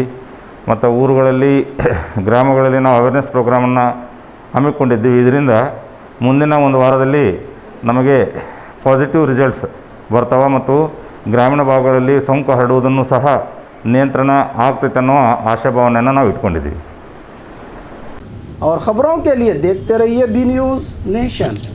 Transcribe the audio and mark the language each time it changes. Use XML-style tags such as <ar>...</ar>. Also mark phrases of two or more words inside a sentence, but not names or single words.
<kn>ಮತ್ತು ಊರುಗಳಲ್ಲಿ ಗ್ರಾಮಗಳಲ್ಲಿ ನಾವು</kn> <en>awareness programannu</en> <kn>ಹಮ್ಮಿಕೊಂಡಿದ್ದೀವಿ. ಇದರಿಂದ ಮುಂದಿನ ಒಂದು ವಾರದಲ್ಲಿ ನಮಗೆ</kn> <en>positive results</en> <kn>ಬರ್ತಾವೆ ಮತ್ತು ಗ್ರಾಮೀಣ ಭಾಗಗಳಲ್ಲಿ ಸೋಂಕು ಹರಡುವುದನ್ನು ಸಹ ನಿಯಂತ್ರಣ ಆಗ್ತೈತೆ ಅನ್ನೋ ಆಶಾಭಾವನೆಯನ್ನು ನಾವು ಇಟ್ಕೊಂಡಿದ್ದೀವಿ.</kn> <hi>और ख़बरों के लिए देखते रहिए B News Nation।</hi>